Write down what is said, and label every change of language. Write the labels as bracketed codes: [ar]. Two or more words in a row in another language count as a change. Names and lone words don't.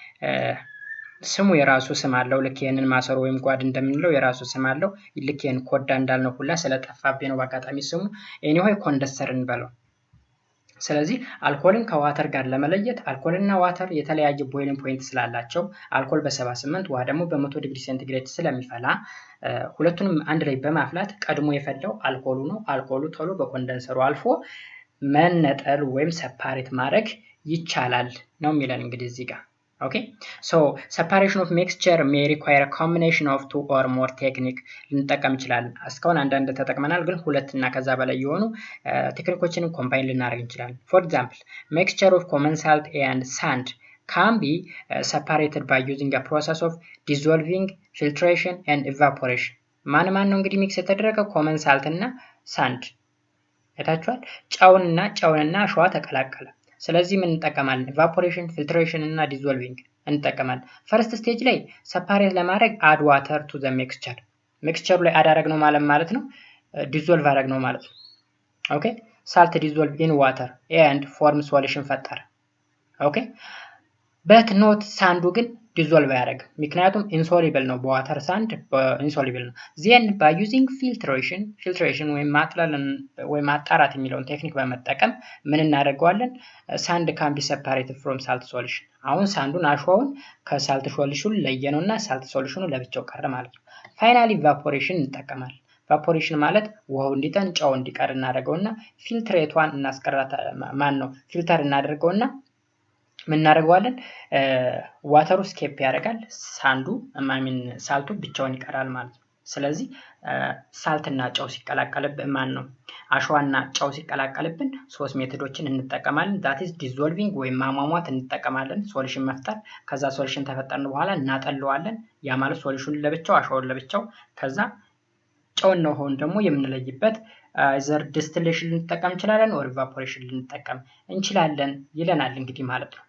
[am] ስሙ የራሱ ስም አለው ልክ ይሄንን ማሰሮ ወይም ጓድ እንደምንለው የራሱ ስም አለው ልክ ይሄን ኮዳ እንዳልነው ሁላ ስለጠፋብኝ ነው በአጋጣሚ ስሙ ኤኒዌይ ኮንደንሰር እንበለው ስለዚህ አልኮልን ከዋተር ጋር ለመለየት አልኮልና ዋተር የተለያየ [en] boiling point [am] ስላላቸው አልኮል በ78 ውሃ ደግሞ በ100 [en] degree centigrade [am] ስለሚፈላ ሁለቱንም አንድ ላይ በማፍላት ቀድሞ የፈላው አልኮሉ ነው አልኮሉ ቶሎ በኮንደንሰሩ አልፎ መነጠል ወይም ሰፓሬት ማድረግ ይቻላል ነው የሚለን እንግዲህ እዚህ ጋር [en] Okay, so separation of mixture may require a combination of two or more technique [am] ልንጠቀም ይችላል እስካሁን አንዳንድ ተጠቅመናል ግን ሁለት እና ከዛ በላይ የሆኑ ቴክኒኮችን ኮምባይን ልናደርግ እንችላለን [en] for example mixture of common salt and sand can be separated by using a process of dissolving filtration and evaporation [am] ማን ነው እንግዲህ ሚክስ የተደረገው [en] common salt [am] እና sand እታችኋል ጨውንና አሸዋ ተቀላቀለ ስለዚህ ምን እንጠቀማለን [en] evaporation filtration [am] እና dissolving እንጠቀማለን [en] first stage [am] ላይ separate ለማድረግ [en] add water to the mixture [am] ላይ add አደረግነው ማለት ነው dissolve አደረግነው ማለት ነው [en] okay salt dissolve in water and form solution [am] ፈጠረ [en] okay but not sand [am] ግን dissolve ያደርግ ምክንያቱም insoluble ነው በዋተር ሳንድ insoluble ነው [en] then by using filtration [am] ወይ ማጥለልን ወይ ማጣራት የሚለውን ቴክኒክ በመጠቀም ምን እናደርገዋለን ሳንድ [en] can be separated from salt solution [am] አሁን ሳንዱን አሸዋውን ከሳልት ሶሉሽን ለየነውና ሳልት ሶሉሽኑ ለብቻው ቀረ ማለት ነው finally evaporation እንጠቀማለን evaporation ማለት ውሃው እንዲጠን ጨው እንዲቀር እናደርገውና ፊልትሬቷን እናስቀራታ ማን ነው ፊልተር እናደርገውና ምን እናደርገዋለን ዋተሩ ስኬፕ ያደርጋል ሳንዱ ሳልቱ ብቻውን ይቀራል ማለት ነው ስለዚህ ሳልትና ጨው ሲቀላቀልብን ማን ነው አሸዋና ጨው ሲቀላቀልብን ሶስት ሜተዶችን እንጠቀማለን [en] that is dissolving [am] ወይ ማሟሟት እንጠቀማለን ሶሉሽን መፍጠር ከዛ ሶሉሽን ተፈጠርን በኋላ እናጠለዋለን ያ ማለት ሶሉሽን ለብቻው አሸዋውን ለብቻው ከዛ ጨውና ውሃውን ደግሞ የምንለይበት either distillation ልንጠቀም እንችላለን or evaporation ልንጠቀም እንችላለን ይለናል እንግዲህ ማለት ነው